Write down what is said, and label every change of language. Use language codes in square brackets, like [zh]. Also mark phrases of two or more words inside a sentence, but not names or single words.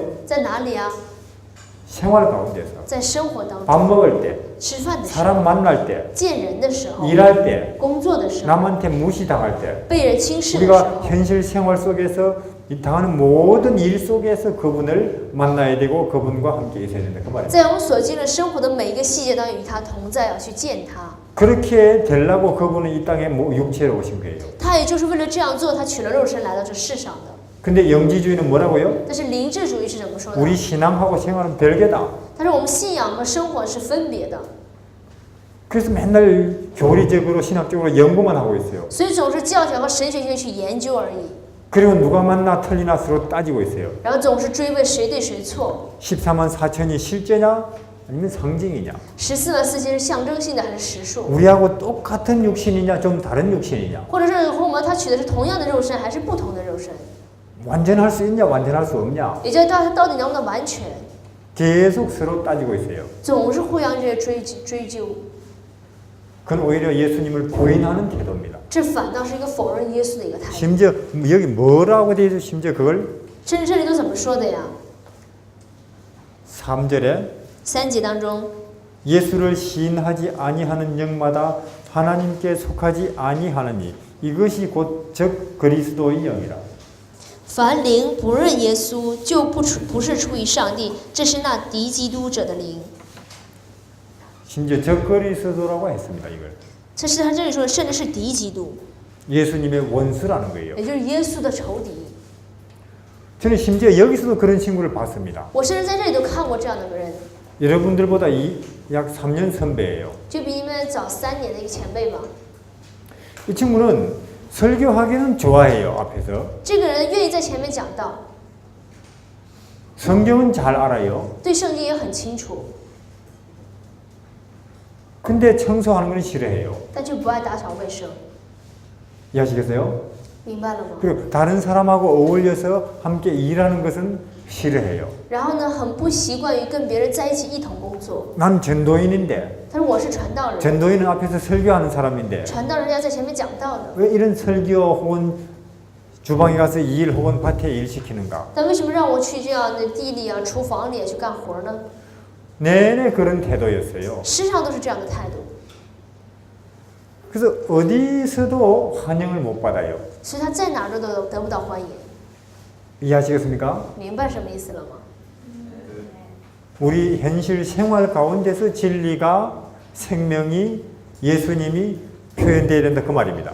[zh] 在哪里啊？ [ko] 생활 가운데서. [zh] 在生活当 [ko] 밥 [zh] 中， [ko] 먹을 때, [zh] 吃饭的时候， [ko] 사람 만날 때, [zh] 见人的时候， [ko] 일할 때, [zh] 工作的时候， [ko] 남한테 무시당할 때, [zh] 被人轻视的时 [ko] 우리가 [zh] 候， [ko] 현실 생활 속에서 이 당하는 모든 일 속에서 그분을 만나야 되고 그분과 함께 있어야 된다 그 말이에요. [zh] 在我们所经历生活的每一个细节当中，与他同在，要去见他。 [ko] 그렇게 되려고 그분은 이 땅에 육체로 오신 거예요. [zh] 他也就是为了这样做，他取了肉身来到这世上的。 [ko] 근데 영지주의는 뭐라고요? [zh] 但是灵智主义是怎么说的？ [ko] 우리 신앙하고 생활은 별개다. [zh] 他说我们信仰和生活是分别的， [ko] 그래서 맨날 교리적으로 신학적으로 연구만 하고 있어요. [zh] 所以总是教条和神学性去研究而已， [ko] 그리고 누가 만나 틀리나 서로 따지고 있어요. [zh] 然后总是追问谁对谁错。 [ko] 14만 4천이 실제냐 아니면 상징이냐? [zh] 144000 是象征性的还是实数？ [ko] 우리하고 똑같은 육신이냐 좀 다른 육신이냐? [zh] 或者是和我们他取的是同样的肉身，还是不同的肉身？ [ko] 완전할 수 있냐 완전할 수 없냐? [zh] 也就是他到底能不能完全？ [ko] 계속 서로 따지고 있어요. [zh] 总是互相这些追究， [ko] 그건 오히려 예수님을 부인하는 태도입니다. [zh] 这反倒是一个否认耶稣的一个态度。 [ko] 심지어 여기 뭐라고 돼 있어? 심지어 그걸 [zh] 甚至这里都怎么说的呀？ [ko] 3절에 [zh] 3节当中， [ko] 예수를 시인하지 아니하는 영마다 하나님께 속하지 아니하느니 이것이 곧 적 그리스도의 영이라. [zh] 凡灵不认耶稣，就不是出于上帝，这是那敌基督者的灵。 [ko] 심지어 적 그리스도라고 했습니다. 이걸 [zh] 这是他这里说的，甚至是敌基督， [ko] 예수님의 원수라는 거예요. [zh] 也就是耶稣的仇敌。 [ko] 저는 심지어 여기서도 그런 친구를 봤습니다. [zh] 我甚至在这里都看过这样的人， [ko] 여러분들보다 약 3년 선배예요. [zh] 就比你们早3年的一个前辈吧。 [ko] 이 친구는 설교하기는 좋아해요. 앞에서. [zh] 这个人愿意在前面讲道， [ko] 성경은 잘 알아요. [zh] 对圣经也很清楚， [ko] 근데 청소하는 건 싫어해요. [zh] 但却不爱打扫卫生， [ko] 이해하시겠어요? [zh] 明白了吗？ [ko] 그리고 다른 사람하고 어울려서 함께 일하는 것은 싫어해요. [zh] 然后呢，很不习惯于跟别人在一起一同工作。 [ko] 난 전도인인데 [zh] 他说我是传道人， [ko] 전도인은 앞에서 설교하는 사람인데 [zh] 传道人要在前面讲道的， [ko] 왜 이런 설교 혹은 주방에 가서 일 혹은 밭에 일 시키는가? [zh] 但为什么让我去这样的地里啊、厨房里去干活呢？ [ko] 내내 그런 태도였어요. [zh] 时常都是这样的态度， [ko] 그래서 어디서도 환영을 못 받아요. [zh] 所以他在哪儿都得不到欢迎。 [ko] 이해하시겠습니까? [zh] 明白什么意思了吗？ [ko] 우리 현실 생활 가운데서 진리가 생명이 예수님이 표현되어야 된다 그 말입니다.